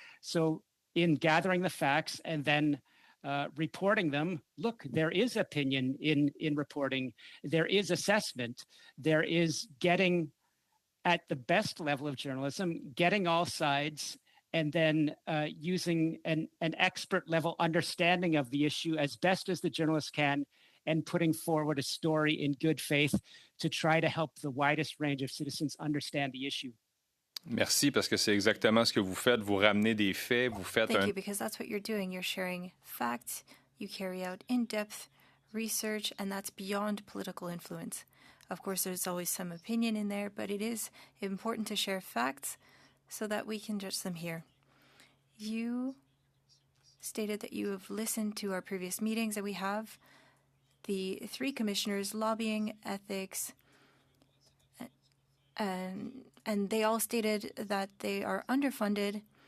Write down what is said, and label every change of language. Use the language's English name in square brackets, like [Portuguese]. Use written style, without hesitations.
[English] So in gathering the facts and then reporting them, look, there is opinion in reporting, there is assessment, there is getting at the best level of journalism, getting all sides, and then using an expert level understanding of the issue as best as the journalist can, and putting forward a story in good faith to try to help the widest range of citizens understand the issue. [French] Merci, parce que c'est exactement ce que vous faites. Vous ramenez des faits, vous faites [English] Thank you, because that's what you're doing. You're sharing facts, you carry out in-depth research, and that's beyond political influence. Of course, there's always some opinion in there, but it is important to share facts so that we can judge them here. You stated that you have listened to our previous meetings, and we have the 3 commissioners, lobbying, ethics, and they all stated that they are underfunded.